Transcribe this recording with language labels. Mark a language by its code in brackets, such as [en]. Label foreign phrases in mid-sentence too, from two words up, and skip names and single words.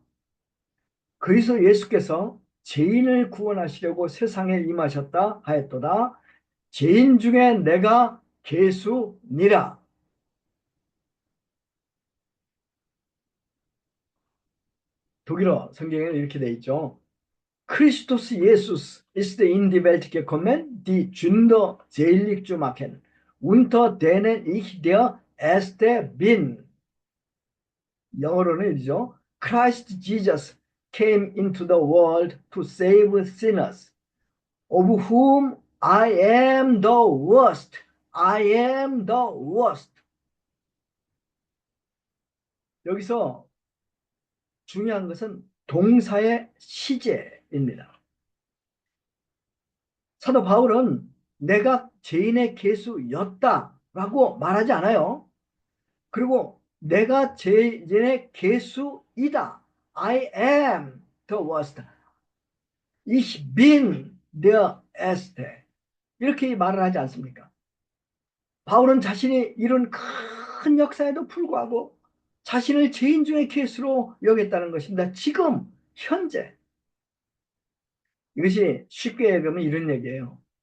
[ko] 그리스도 예수께서 죄인을 구원하시려고 세상에 임하셨다 하였도다. 죄인 중에 내가 괴수니라. 독일어 성경에는 이렇게 되어 있죠. [de] Christus Jesus ist in die Welt gekommen, die Sünder selig zu machen, unter denen ich der Erste bin. [ko] 영어로는 이죠. [en] Christ Jesus came into the world to save sinners, of whom I am the worst. I am the worst. [ko] 여기서 중요한 것은 동사의 시제입니다. 사도 바울은 내가 죄인의 괴수였다라고 말하지 않아요. 그리고 내가 죄인의 괴수이다. [en] I am the worst. [de] Ich bin der Erste. [ko] 이렇게 말을 하지 않습니까? 바울은 자신이 이런 큰 역사에도 불구하고 자신을 죄인 중의 괴수로 여겼다는 것입니다. 지금 현재. 이것이 쉽게 얘기하면 이런 얘기예요.